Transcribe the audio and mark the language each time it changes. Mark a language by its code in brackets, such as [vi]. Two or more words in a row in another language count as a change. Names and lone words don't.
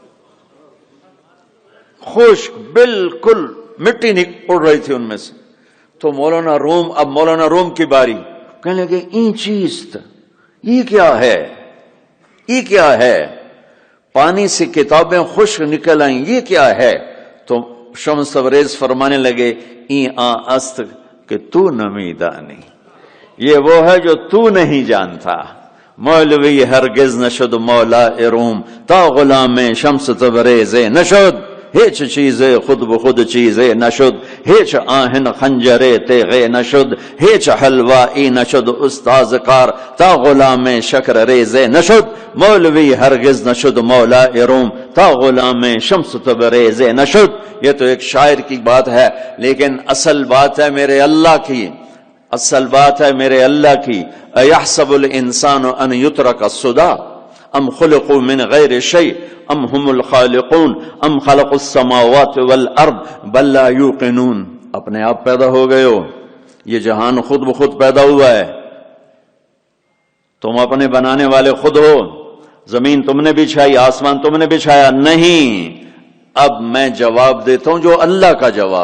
[ur] خشک، بالکل مٹی اڑ رہی تھی ان میں سے. تو اب مولانا روم کی باری، کہنے لگے [fa] این چیز [ur] یہ کیا ہے، یہ کیا ہے؟ پانی سے کتابیں خشک نکل آئیں، یہ کیا ہے؟ تو شمس تبریز فرمانے لگے [fa] این است کہ تو نمیدانی، [ur] یہ وہ ہے جو تو نہیں جانتا. [fa] مولوی ہرگز نشد مولا روم تا غلام شمس تبریز نشد، ہیچ چیزیں خود بخود چیزیں نشد، ہیچ آہن خنجرے تیغے نشد، ہیچ حلوائی نشد استاذ کار تا غلام شکر ریزے نشد، مولوی ہرگز نشد مولا روم تا غلام شمس تبریز نشد. [ur] یہ تو ایک شاعر کی بات ہے، لیکن اصل بات ہے میرے اللہ کی، اصل بات ہے میرے اللہ کی. [ar] ایحسب الانسان ان یترک السدی ام خلقوا من غیر شیء ام هم الخالقون ام خلقوا السماوات والارض بل لا یوقنون. [ur] اپنے آپ پیدا ہو گئے ہو، یہ جہان خود بخود پیدا ہوا ہے، تم اپنے بنانے والے خود ہو. زمین تم نے بچھائی، آسمان تم نے بچھایا نہیں. اب میں جواب دیتا ہوں جو اللہ کا جواب.